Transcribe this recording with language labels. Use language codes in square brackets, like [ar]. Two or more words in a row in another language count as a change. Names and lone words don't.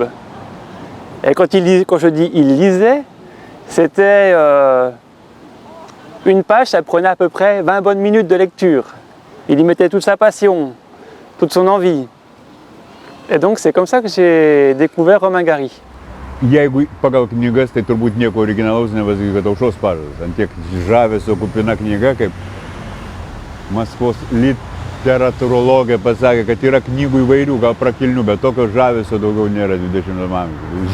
[fr] Et quand je dis il lisait, c'était une page, ça prenait à peu près 20 bonnes minutes de lecture. Il y mettait toute sa passion, toute son envie. Et donc c'est comme ça que j'ai découvert Romain Gary. [lt] Jeigu pagal knygas, tai turbūt nieko originalaus nepasakysiu, kad Aušros pažadas. Ant tiek žavesio kupina knyga, kaip Maskvos literatūrologė pasakė, kad yra knygų įvairių, gal prakilnių, bet tokio žavesio daugiau nėra 20 amžiuje.